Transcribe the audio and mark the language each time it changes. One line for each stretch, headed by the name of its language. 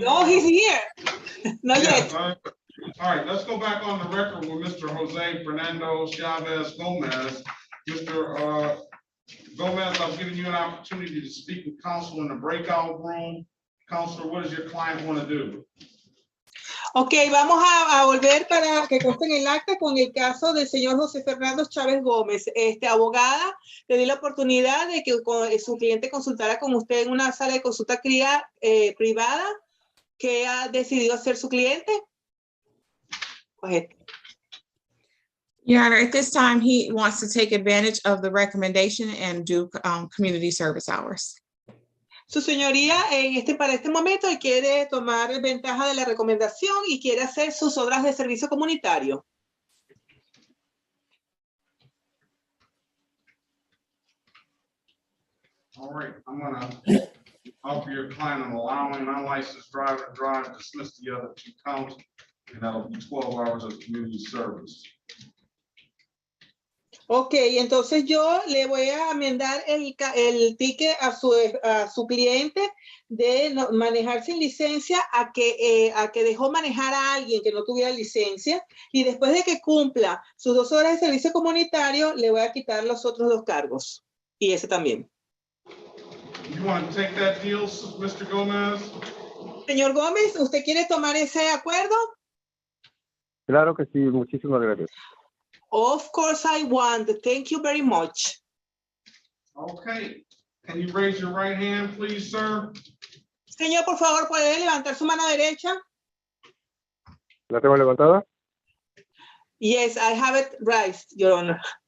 English: No, he's here. Not yet. All right, let's go back on the record with Mr. Jose Fernando Chavez Gomez. Mr. Gomez, I've given you an opportunity to speak with counsel in the breakout room. Counselor, what does your client want to do?
Spanish: Ok, vamos a volver para que conste en el acta con el caso del señor José Fernando Chávez Gómez. Abogada, le di la oportunidad de que su cliente consultara con usted en una sala de consulta privada. ¿Qué ha decidido hacer su cliente?
English: Go ahead. Your Honor, at this time, he wants to take advantage of the recommendation and do community service hours.
Spanish: Su señoría, para este momento, quiere tomar ventaja de la recomendación y quiere hacer sus obras de servicio comunitario.
English: All right, I'm gonna offer your client an allowing an unlicensed driver to drive, dismiss the other 2 counts, and that'll be 12 hours of community service.
Spanish: Ok, entonces yo le voy a enmendar el ticket a su cliente de manejar sin licencia a que dejó manejar a alguien que no tuviera licencia, y después de que cumpla sus 2 horas de servicio comunitario, le voy a quitar los otros 2 cargos. Y ese también.
English: You want to take that deal, Mr. Gomez?
Spanish: Señor Gómez, ¿usted quiere tomar ese acuerdo? Claro que sí, muchísimas gracias.
English: Of course I want. Thank you very much. Okay. Can you raise your right hand, please, sir?
Spanish: Señor, por favor, ¿puede levantar su mano derecha? ¿La tengo levantada?
English: Yes, I have it raised, Your Honor.